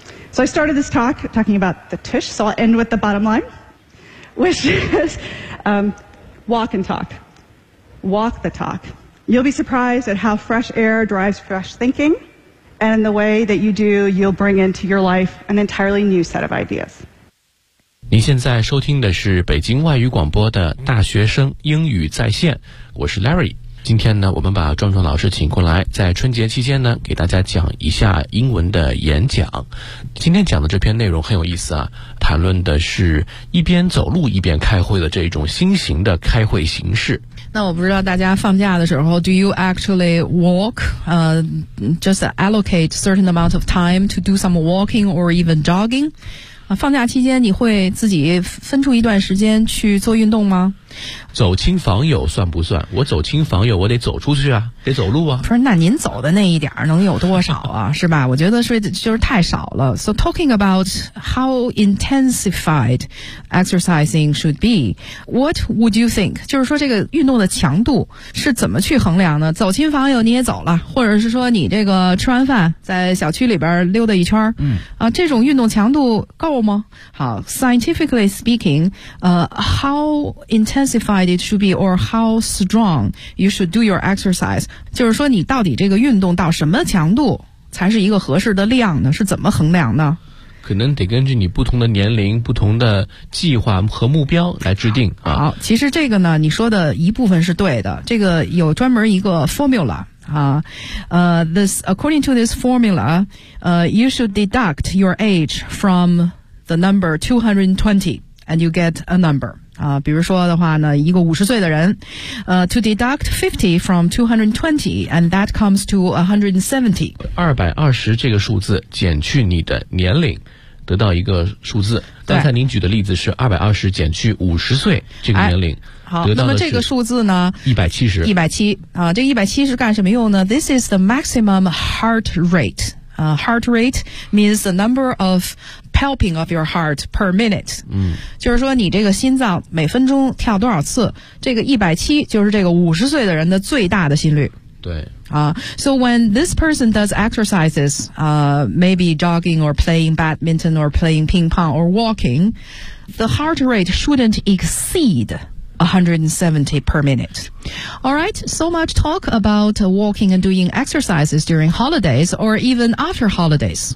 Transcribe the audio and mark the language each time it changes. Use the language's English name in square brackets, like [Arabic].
[English] So I started this talk talking about the tush, so I'll end with the bottom line, which is walk and talk. Walk the talk. You'll be surprised at how fresh air drives fresh thinking, and the way that you do, you'll bring into your life an entirely new set of ideas. [Chinese] 您现在收听的是北京外语广播的大学生英语在线，我是 Larry。今天呢，我们把壮壮老师请过来，在春节期间呢，给大家讲一下英文的演讲。今天讲的这篇内容很有意思啊，谈论的是一边走路一边开会的这种新型的开会形式。那我不知道大家放假的时候 ， [English] Do you actually walk? Just allocate certain amount of time to do some walking or even jogging? [Chinese] 放假期间你会自己分出一段时间去做运动吗？走亲访友算不算？我走亲访友我得走出去啊，得走路啊。不是，那您走的那一点能有多少啊？是吧？我觉得是就是太少了。 [English] So talking about how intensified exercising should be, what would you think? [Chinese] 就是说这个运动的强度是怎么去衡量呢？走亲访友你也走了，或者是说你这个吃完饭在小区里边溜达一圈，这种运动强度够吗？ [English] 好， scientifically speaking, how intensifiedit should be or how strong you should do your exercise. [Chinese] 就是说你到底这个运动到什么强度才是一个合适的量呢？是怎么衡量呢？可能得根据你不同的年龄、不同的计划和目标来制定。好，其实这个呢，你说的一部分是对的，这个有专门一个 formula。 [English] This, according to this formula, you should deduct your age from the number 220 and you get a number. [Chinese] 比如说的话呢，一个50岁的人 [English] to deduct 50 from 220 and that comes to 170. [Chinese] 220这个数字减去你的年龄得得到一个数字。刚才您举的例子是220减去50岁这个年龄。好，那么这个数字呢 170。这170是干什么用呢？ [English] This is the maximum heart rate. Heart rate means the number of palping of your heart per minute. 嗯， [Chinese] 就是说你这个心脏每分钟跳多少次，这个170就是这个50岁的人的最大的心率。对 [English] 啊、so when this person does exercises, maybe jogging or playing badminton or playing ping pong or walking, the heart rate shouldn't exceed 170 per minute. All right, so much talk about walking and doing exercises during holidays or even after holidays.